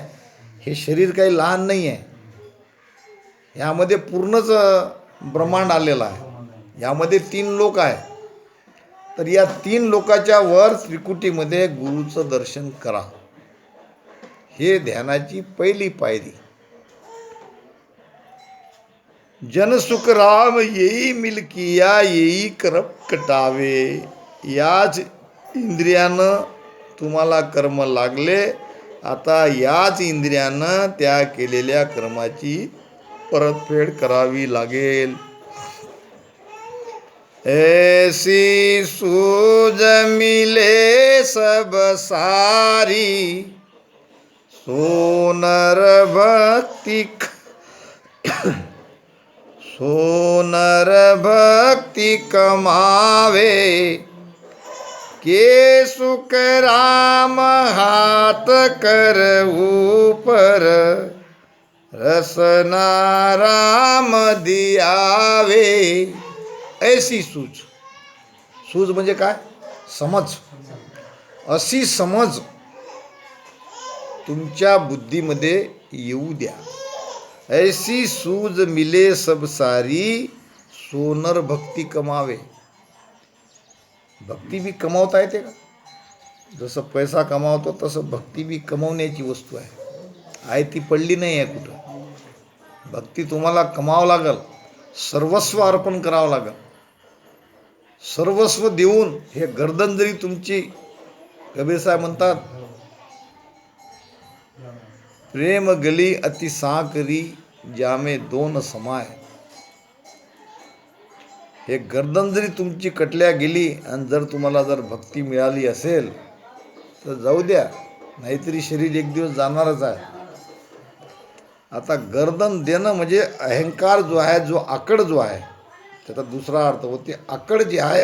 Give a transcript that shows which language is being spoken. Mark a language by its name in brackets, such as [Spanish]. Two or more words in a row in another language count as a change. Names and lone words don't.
[Marathi] हे शरीर काही लहान नाही आहे. यामध्ये पूर्णच ब्रह्मांड आलेलं आहे. यामध्ये 3 लोक आहे. तर या 3 लोकाच्या वर त्रिकुटीमध्ये गुरुचं दर्शन करा. हे ध्यानाची पहिली पायरी. [Hindi] जनसुख राम येई मिलकिया, येई करप कटावे. [Marathi] याच इंद्रियानं तुम्हाला कर्म लागले. आता याच इंद्रियानं त्या केलेल्या कर्माची परतफेड करावी लागेल. [Hindi] ऐसी सूझ मिले सब सारी, सोनर भक्ति सोनर भक्ति कमावे. के सुख राम हाथ कर ऊपर, रसना राम दियावे. ऐसी सूझ. [Marathi] सूझ म्हणजे काय, समज. अशी समज तुमच्या बुद्धीमध्ये येऊ द्या. [Hindi] ऐसी सूझ मिले सब सारी, सोनर भक्ती कमावे. [Marathi] भक्ती बी कमावता येते का? जसं पैसा कमावतो तसं भक्ती बी कमावण्याची वस्तू आहे. आहे ती पडली नाही आहे कुठं. भक्ती तुम्हाला कमावं लागल. सर्वस्व अर्पण करावं लागल. सर्वस्व देऊन. हे गर्दन जरी तुमची, कबीर साहेब म्हणतात, [Hindi] प्रेम गली अति साकरी, जामे दोन समाय. [Marathi] हे गर्दन जरी तुमची कटल्या गेली आणि जर तुम्हाला जर भक्ती मिळाली असेल तर जाऊ द्या, नाहीतरी शरीर एक दिवस जाणारच आहे. आता गर्दन देणं म्हणजे अहंकार जो आहे, जो आकड जो आहे, त्याचा दुसरा अर्थ होते आकड जे आहे.